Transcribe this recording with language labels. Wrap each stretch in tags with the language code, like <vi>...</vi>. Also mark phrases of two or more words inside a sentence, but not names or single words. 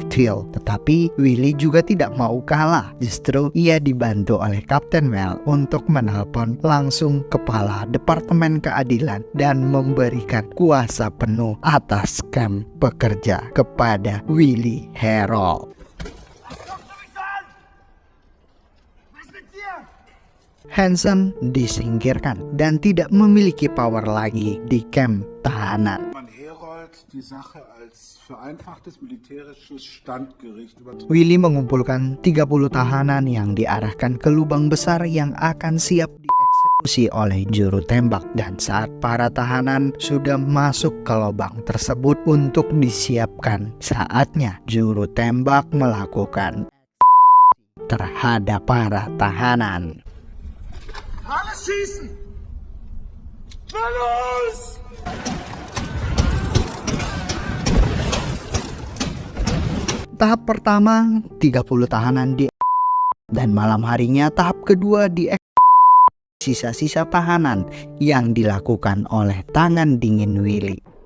<id>Thiel, tetapi Willy juga tidak mau kalah. Justru ia dibantu oleh Kapten Well untuk menelpon langsung kepala Departemen Keadilan dan memberikan kuasa penuh atas camp pekerja kepada Willy Herold. Hansen disingkirkan dan tidak memiliki power lagi di camp tahanan.</id> <de>Herold die Sache als vereinfachtes militärisches Standgericht</de> <id>Willy mengumpulkan 30 tahanan yang diarahkan ke lubang besar yang akan siap dieksekusi oleh juru tembak, dan saat para tahanan sudah masuk ke lubang tersebut untuk disiapkan, saatnya juru tembak melakukan terhadap para tahanan.</id> <de>Alles schießen! Los!</de> <id>Tahap pertama 30 tahanan dan malam harinya tahap kedua sisa-sisa tahanan yang dilakukan oleh tangan dingin Willy.</id>